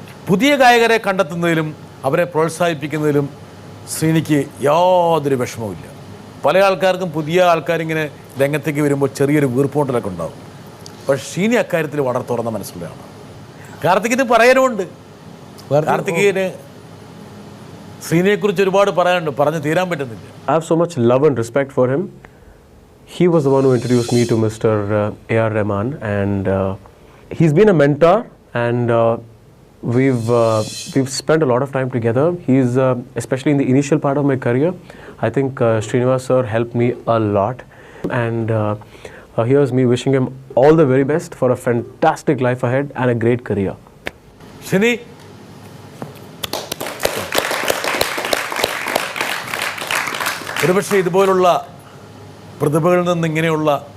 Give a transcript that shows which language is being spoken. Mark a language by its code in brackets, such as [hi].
[ml] പുതിയ ഗായകരെ കണ്ടെത്തുന്നതിലും അവരെ പ്രോത്സാഹിപ്പിക്കുന്നതിലും ശ്രീനിക്ക് യാതൊരു വിഷമവുമില്ല. പല ആൾക്കാർക്കും പുതിയ ആൾക്കാരിങ്ങനെ രംഗത്തേക്ക് വരുമ്പോൾ ചെറിയൊരു വീർപ്പോട്ടലൊക്കെ ഉണ്ടാവും. പക്ഷേ ശ്രീനി അക്കാര്യത്തിൽ വളരെ തുറന്ന മനസ്സുള്ളതാണ്. കാർത്തികിന് പറയാനുമുണ്ട്. കാർത്തികേയന് ശ്രീനിയെക്കുറിച്ച് ഒരുപാട് പറയാനുണ്ട്, പറഞ്ഞു തീരാൻ പറ്റുന്നില്ല. [en] I have so much love and respect for him. He was the one who introduced me to Mr. A.R. Rahman, and he's been a mentor, and we've spent a lot of time together. He's especially in the initial part of my career, I think Srinivas sir helped me a lot, and here's me wishing him all the very best for a fantastic life ahead and a great career. [ml] Sreeni, ഒരുപക്ഷെ ഇതുപോലുള്ള പ്രതിഭകളിൽ നിന്ന് ഇങ്ങനെയുള്ള